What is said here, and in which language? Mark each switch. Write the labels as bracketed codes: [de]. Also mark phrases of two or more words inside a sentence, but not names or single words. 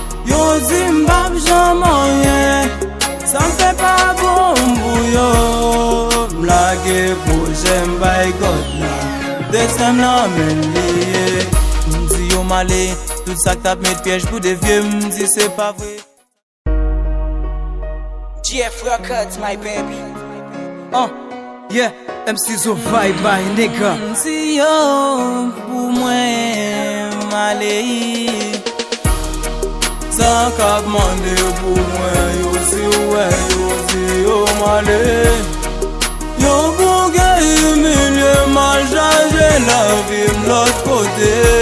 [ht] Yo di m pa janm anyen, sa m fè pa bon pou yo. M lage pwojè m bay God la, destin m nan men li, yeah. M di yo male, tout sa k t ap met pyèj pou de vye, m di se pa vre. [en] G F Records, my baby. Uh. Yeah, M C Zo, bye bye, nigga. [ht] Si yo, pou mwen, male. Sa k ap mande pou mwen, yo si wè, yo si yo male. Yo pou gen yu milye mal chaje, la vi m lòt kote.